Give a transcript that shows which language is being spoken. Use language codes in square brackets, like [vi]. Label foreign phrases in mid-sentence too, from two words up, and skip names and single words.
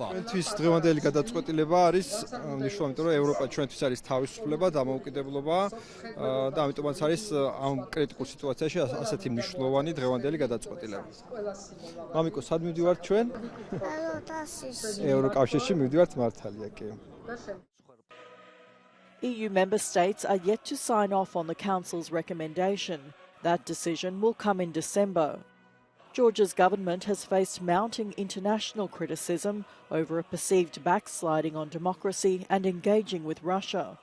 [ka] ჩვენთვის დღევანდელი გადაწყვეტილება არის მნიშვნელოვანი, იმიტომ რომ ევროპა ჩვენთვის არის თავისუფლება, დამოუკიდებლობა და ამიტომაც არის ამ კრიტიკულ სიტუაციაში ასეთი მნიშვნელოვანი დღევანდელი გადაწყვეტილება. მამიკო, სად მივდივართ ჩვენ? ევროკავშირში მივდივართ მართალია. [en] EU member states are yet to sign off on the Council's recommendation. That decision will come in December. Georgia's government has faced mounting international criticism over a perceived backsliding on democracy and engaging with Russia.